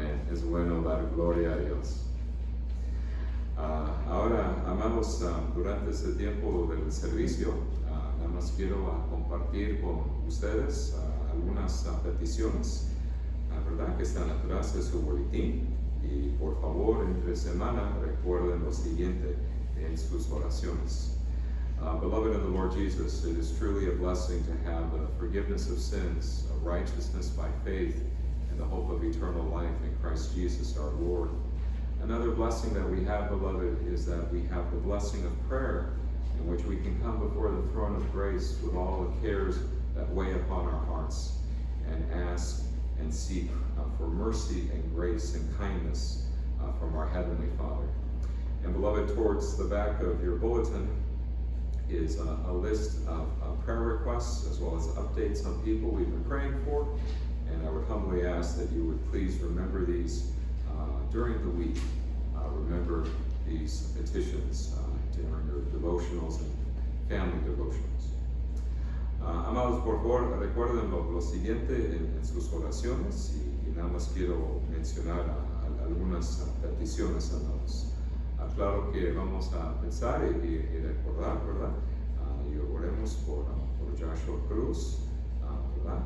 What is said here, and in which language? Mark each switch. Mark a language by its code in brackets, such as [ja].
[es] Es bueno dar gloria a Dios. Ahora, amados, durante este tiempo del servicio, nada más quiero compartir con ustedes algunas peticiones, ¿verdad?, que están atrás de su boletín. Y por favor, entre semana, recuerden lo siguiente en sus oraciones. [en] Beloved in the Lord Jesus, it is truly a blessing to have the forgiveness of sins, of righteousness by faith, and the hope of eternal life in Christ Jesus our Lord. Another blessing that we have, beloved, is that we have the blessing of prayer, in which we can come before the throne of grace with all the cares that weigh upon our hearts, and ask and seek for mercy and grace and kindness from our Heavenly Father. And beloved, towards the back of your bulletin is a list of prayer requests, as well as updates on people we've been praying for. And I would humbly ask that you would please remember these during the week. Remember these petitions during your devotionals and family devotionals. [es] Amados, por favor, recuerden lo siguiente en sus oraciones, y nada más quiero mencionar algunas peticiones, amados. Claro que vamos a pensar y recordar, ¿verdad? Y oremos por Joshua Cruz, ¿verdad?